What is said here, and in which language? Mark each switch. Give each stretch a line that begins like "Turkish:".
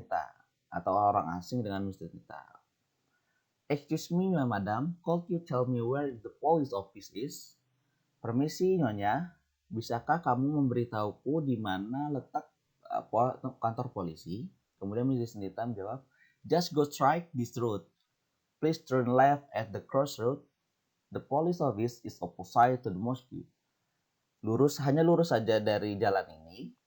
Indonesian: Nita atau orang asing dengan Mrs. Nita.
English: Excuse me, madam, could you tell me where the police office is?
Indonesian: Permisi, nyonya, bisakah kamu memberitahuku di mana letak kantor polisi? Kemudian Mrs.
English: Nita
Indonesian: menjawab,
English: just go straight this road. Please turn left at the crossroad. The police office is opposite to the mosque.
Indonesian: Hanya lurus saja dari jalan ini.